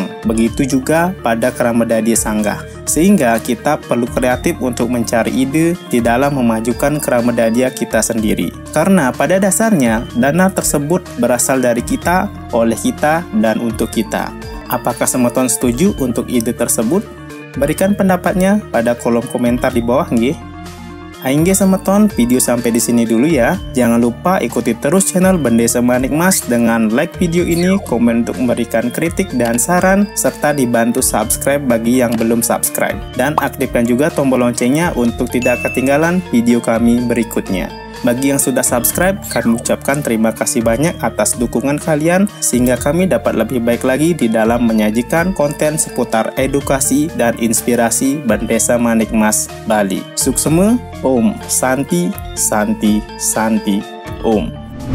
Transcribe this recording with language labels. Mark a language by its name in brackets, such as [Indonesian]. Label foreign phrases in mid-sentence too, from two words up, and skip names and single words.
[Indonesian] Begitu juga pada Krama Dadia Sanggah. Sehingga kita perlu kreatif untuk mencari ide di dalam memajukan Krama Dadia kita sendiri. Karena pada dasarnya dana tersebut berasal dari kita, oleh kita, dan untuk kita. Apakah semeton setuju untuk ide tersebut? Berikan pendapatnya pada kolom komentar di bawah nggih. [Balinese] Aingge semeton, [Indonesian] video sampai di sini dulu ya. Jangan lupa ikuti terus channel Bendesa Manik Mas dengan like video ini, komen untuk memberikan kritik dan saran, serta dibantu subscribe bagi yang belum subscribe. Dan aktifkan juga tombol loncengnya untuk tidak ketinggalan video kami berikutnya. Bagi yang sudah subscribe, kami ucapkan terima kasih banyak atas dukungan kalian sehingga kami dapat lebih baik lagi di dalam menyajikan konten seputar edukasi dan inspirasi Bendesa Manik Mas Bali. [Balinese] Suksema, Om Santi, Santi, Santi, Om.